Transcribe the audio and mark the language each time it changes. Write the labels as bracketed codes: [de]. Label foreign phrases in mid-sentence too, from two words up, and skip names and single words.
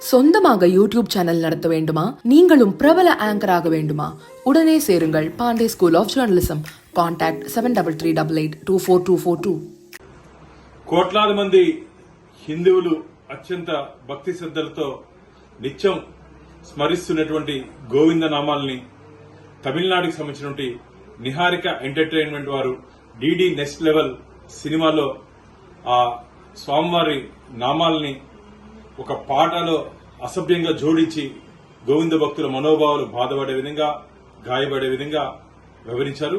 [ta] சொந்தமாக யூடியூப் சேனல் நடத்த வேண்டுமா? நீங்களும் பிரபல ஆங்கர் ஆக வேண்டுமா? உடனே சேருங்கள் பாண்டே ஸ்கூல் ஆஃப் జర్నలిజం. కాంటాక్ట్ 7388242242. [te] కోట్లాది మంది హిందువులు అత్యంత భక్తి శ్రద్ధలతో నిత్యం స్మరిస్తున్నటువంటి గోవింద నామాల్ని తమిళనాడుకి సంబంధించినటువంటి నిహారిక ఎంటర్టైన్మెంట్ వారు డిడి నెక్స్ట్ లెవెల్ సినిమాలో ఆ స్వామివారి నామాల్ని ఒక పాటలో అసభ్యంగా జోడించి గోవింద భక్తుల మనోభావాలు బాధపడే విధంగా గాయపడే విధంగా వివరించారు.